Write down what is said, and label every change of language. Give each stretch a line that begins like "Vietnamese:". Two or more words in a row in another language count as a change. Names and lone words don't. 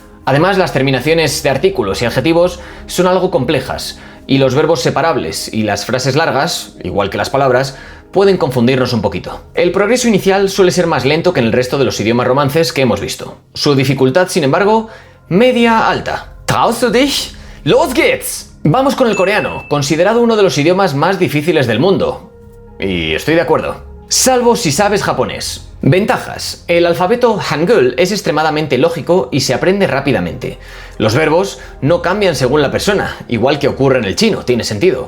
Spanish: Además, las terminaciones de artículos y adjetivos son algo complejas, y los verbos separables y las frases largas, igual que las palabras, pueden confundirnos un poquito. El progreso inicial suele ser más lento que en el resto de los idiomas romances que hemos visto. Su dificultad, sin embargo, media-alta.
German: Traust du dich? Los geht's!
Spanish: Vamos con el coreano, considerado uno de los idiomas más difíciles del mundo. Y estoy de acuerdo. Salvo si sabes japonés. Ventajas. El alfabeto Hangul es extremadamente lógico y se aprende rápidamente. Los verbos no cambian según la persona, igual que ocurre en el chino, tiene sentido.